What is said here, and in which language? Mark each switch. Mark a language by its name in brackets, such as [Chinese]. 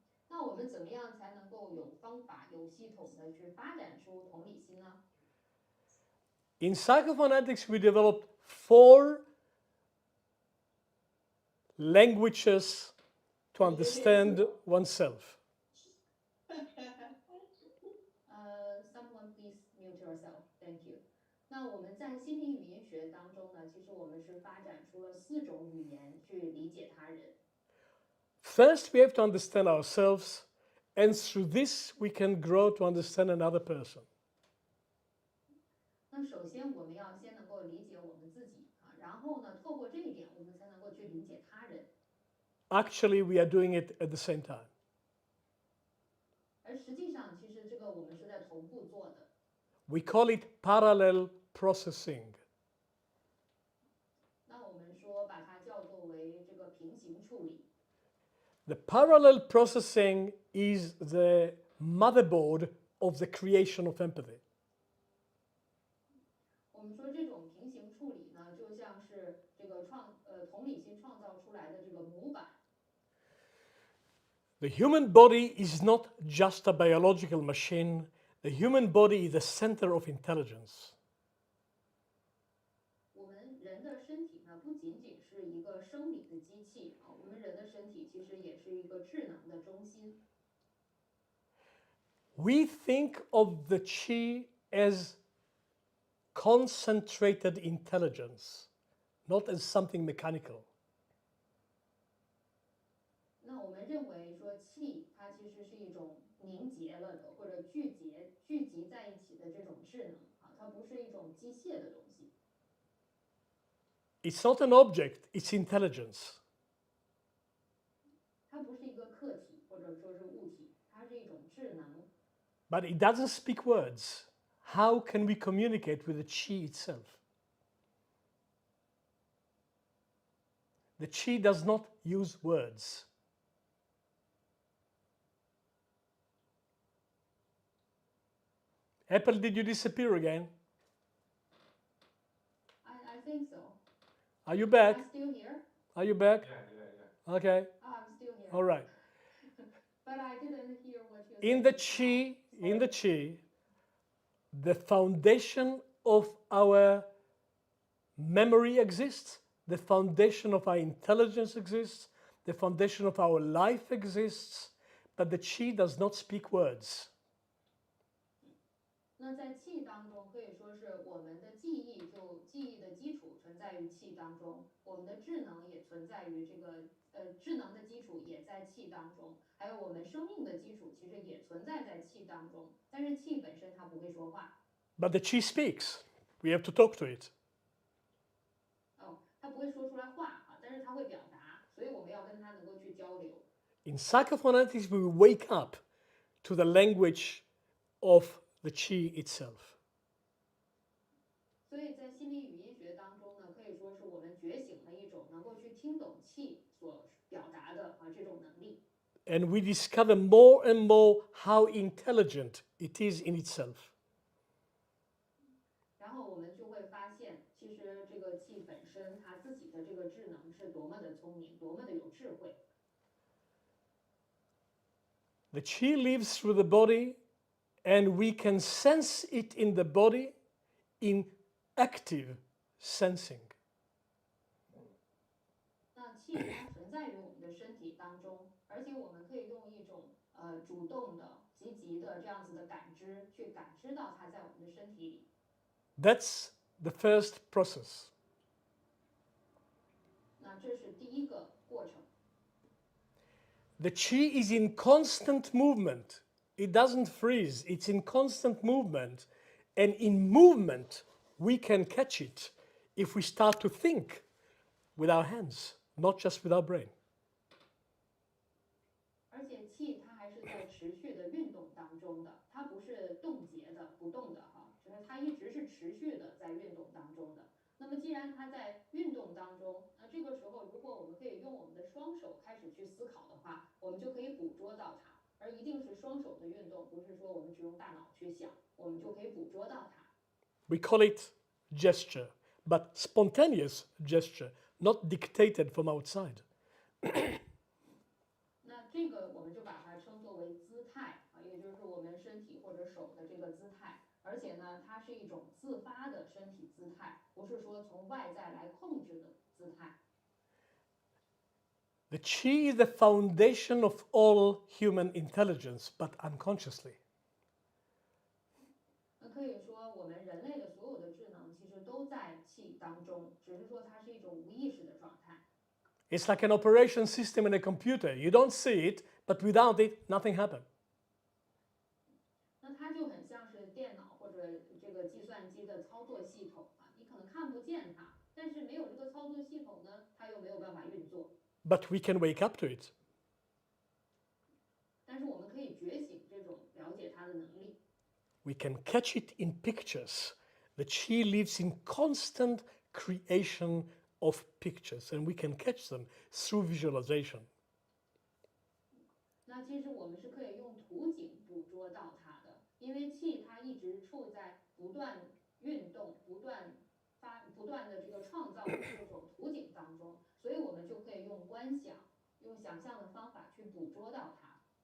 [Chinese] 那我们怎么样才能够有方法、有系统的去发展出同理心呢？ [English] In psychophonetics, we developed 4 languages to understand oneself. Someone please mute yourself. Thank you. [Chinese] 那我们在心理语音学当中呢，其实我们是发展出了4种语言去理解他人。 [English] First, we have to understand ourselves, and through this, we can grow to understand another person. [Chinese] 那首先我们要先能够理解我们自己啊，然后呢，透过这一点，我们才能够去理解他人。 [English] Actually, we are doing it at the same time. [Chinese] 而实际上，其实这个我们是在同步做的。 [English] We call it parallel processing. [Chinese] 那我们说把它叫做为这个平行处理。 [English] The parallel processing is the motherboard of the creation of empathy. [Chinese] 我们说这种平行处理呢，就像是这个同理心创造出来的这个模板。 [English] The human body is not just a biological machine. The human body is the center of intelligence. [Chinese] 我们人的身体呢，不仅仅是一个生理的机器啊，我们人的身体其实也是一个智能的中心。 [English] We think of the qi as concentrated intelligence, not as something mechanical. [Chinese] 那我们认为说气，它其实是一种凝结了的或者聚集在一起的这种智能啊，它不是一种机械的东西。 [English] It's not an object, it's intelligence. [Chinese] 它不是一个客体或者说是物体，它是一种智能。 [English] But it doesn't speak words. How can we communicate with the qi itself? The qi does not use words. Apple, did you disappear again? I think so. Are you back? I'm still here. Are you back? Yeah. Okay. I'm still here. All right. But I didn't hear what you said. In the qi, the foundation of our memory exists, the foundation of our intelligence exists, the foundation of our life exists, but the qi does not speak words. [Chinese] 那在气当中，可以说是我们的记忆的基础存在于气当中，我们的智能也存在于这个智能的基础也在气当中，还有我们生命的基础其实也存在在气当中。但是气本身它不会说话。 [English] But the qi speaks. We have to talk to it. [Chinese] 哦，它不会说出来话啊，但是它会表达，所以我们要跟它能够去交流。 [English] In psychophonetics, we wake up to the language of the qi itself. [Chinese] 所以在心理语音学当中呢，可以说是我们觉醒了一种能够去听懂气所表达的这种能力。 [English] And we discover more and more how intelligent it is in itself. [Chinese] 然后我们就会发现，其实这个气本身它自己的这个智能是多么的聪明，多么的有智慧。 [English] The qi lives through the body, and we can sense it in the body in active sensing. [Chinese] 那气它存在于我们的身体当中，而且我们可以用一种主动的、积极的这样子的感知，去感知到它在我们的身体里。 [English] That's the first process. [Chinese] 那这是第一个过程。 [English] The qi is in constant movement. It doesn't freeze, it's in constant movement. And in movement, we can catch it if we start to think with our hands, not just with our brain. [Chinese] 而且气它还是在持续的运动当中的，它不是冻结的、不动的哈，就是它一直是持续的在运动当中的。那么既然它在运动当中，那这个时候如果我们可以用我们的双手开始去思考的话，我们就可以捕捉到它，而一定是双手的运动，不是说我们只用大脑去想，我们就可以捕捉到它。 [English] We call it gesture, but spontaneous gesture, not dictated from outside. [Chinese] 那这个我们就把它称作为姿态啊，也就是我们身体或者手的这个姿态，而且呢，它是一种自发的身体姿态，不是说从外在来控制的姿态。 [English] The chi is the foundation of all human intelligence, but unconsciously. [Chinese] 那可以说，我们人类的所有的智能其实都在气当中，只是说它是一种无意识的状态。 [English] It's like an operation system in a computer. You don't see it, but without it, nothing happens. [Chinese] 那它就很像是电脑或者这个计算机的操作系统啊，你可能看不见它，但是没有这个操作系统呢，它又没有办法运作。 [English] But we can wake up to it. [Chinese] 但是我们可以觉醒这种了解它的能力。 [English] We can catch it in pictures. The chi lives in constant creation of pictures, and we can catch them through visualization. [Chinese] 那其实我们是可以用图景捕捉到它的，因为气它一直处在不断运动、不断的这个创造的这种图景当中，所以我们就可以用观想、用想象的方法去捕捉到它。